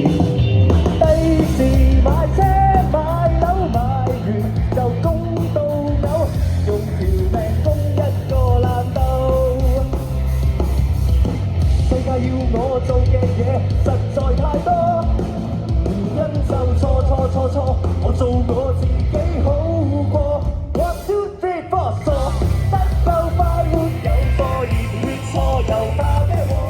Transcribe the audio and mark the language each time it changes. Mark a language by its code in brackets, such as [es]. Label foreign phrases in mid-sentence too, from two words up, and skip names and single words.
[yue] 第時買車買樓買完就供到狗，用條命供一個爛豆。世界要我做嘅嘢實在太多，原因就錯，我做我自己好過。 [en] One two three four， [yue] 傻得夠快活有個熱血錯又怕咩喎？